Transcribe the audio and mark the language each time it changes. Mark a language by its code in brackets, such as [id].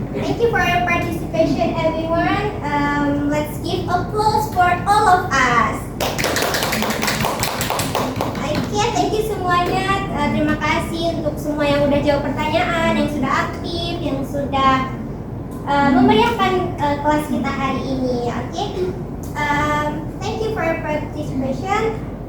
[en] Thank you for your participation, everyone. Let's give applause for all of us. Okay, thank you [id] semuanya. Terima kasih untuk semua yang udah jawab pertanyaan, yang sudah aktif, yang sudah memeriahkan kelas kita hari ini. [en] Okay. Thank you for your participation.